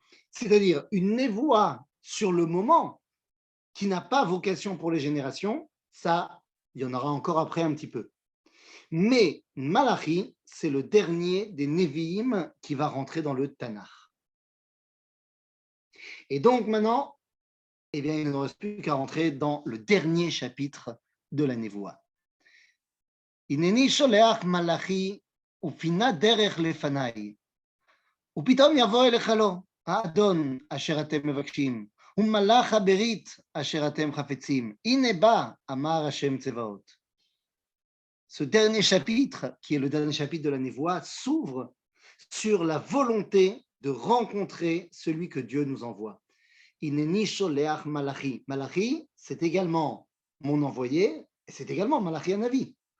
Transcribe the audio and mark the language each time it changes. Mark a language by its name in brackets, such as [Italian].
[French] C'est-à-dire une névoie sur le moment qui n'a pas vocation pour les générations, ça, il y en aura encore après un petit peu. Mais Malachi, c'est le dernier des Nevi'im qui va rentrer dans le Tanakh. Et donc maintenant, eh bien, il ne reste plus qu'à rentrer dans le dernier chapitre de la névoie. [Hebrew] הנני שולח מלאכי ופינה דרך לפניי, ופתאום יבוא אליך לו האדון אשר אתם מבקשים, ומלאך הברית אשר אתם חפצים. הנה בא, אמר השם צבאות. [French] Ce dernier chapitre, qui est le dernier chapitre de la névoie, s'ouvre sur la volonté de rencontrer celui que Dieu nous envoie. [Hebrew] Hineni sholeach Malachi. [French] Malachi, c'est également mon envoyé, et c'est également Malachi Hanavi.